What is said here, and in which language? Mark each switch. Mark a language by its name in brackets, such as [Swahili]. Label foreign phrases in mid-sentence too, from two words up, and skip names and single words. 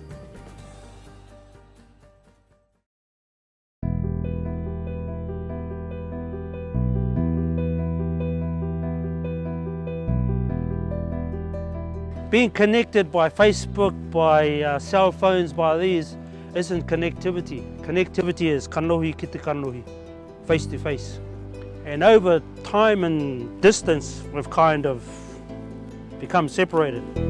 [English] Being connected by Facebook, by cell phones, by these, isn't connectivity. Connectivity is [Māori] kanohi ki te kanohi, [English] face to face. And over time and distance, we've kind of become separated.